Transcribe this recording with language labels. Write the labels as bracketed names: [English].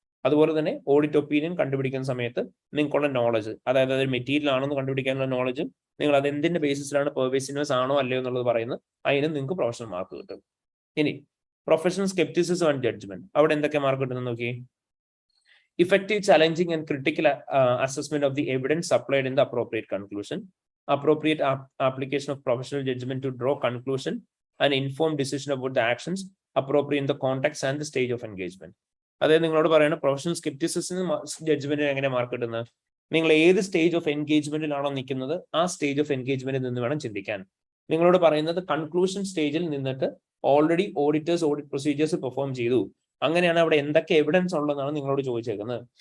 [Malayalam] അതുപോലെ തന്നെ audit opinion കണ്ടുപിടിക്കുന്ന സമയത്ത് നിങ്ങൾക്കുള്ള നോളജ്, അതായത് അതൊരു മെറ്റീരിയൽ ആണെന്ന് കണ്ടുപിടിക്കാനുള്ള നോളജ്, നിങ്ങൾ അത് എന്തിന്റെ ബേസിസിലാണ് പെർവേസീവ്നെസ് ആണോ അല്ലയോ എന്നുള്ളത് പറയുന്നത്, അതിന് നിങ്ങൾക്ക് പ്രൊഫഷണൽ മാർക്ക് കിട്ടും. ഇനി പ്രൊഫഷണൽ സ്കെപ്റ്റിസിസം ആൻഡ് ജഡ്ജ്മെന്റ്, അവിടെ എന്തൊക്കെ മാർക്ക് കിട്ടുന്നത് നോക്കി. [English] Effective, challenging and critical assessment of the evidence supplied in the appropriate conclusion. Appropriate application of professional judgment to draw conclusion and informed decision about the actions appropriate in the context and the stage of engagement. [Malayalam] അതായത് നിങ്ങളോട് പറയുന്ന professional scepticism ജഡ്ജ്മെന്റിന് എങ്ങനെ mark കിട്ടുന്നത്, നിങ്ങൾ ഏത് stage of എൻഗേജ്മെന്റിലാണോ നിൽക്കുന്നത് ആ stage of എൻഗേജ്മെന്റിൽ നിന്ന് വേണം ചിന്തിക്കാൻ. നിങ്ങളോട് പറയുന്നത് കൺക്ലൂഷൻ സ്റ്റേജിൽ നിന്നിട്ട് already auditors audit procedures perform ചെയ്തു, അങ്ങനെയാണ് അവിടെ എന്തൊക്കെ എവിഡൻസ് ഉള്ളതെന്നാണ് നിങ്ങളോട് ചോദിച്ചേക്കുന്നത്.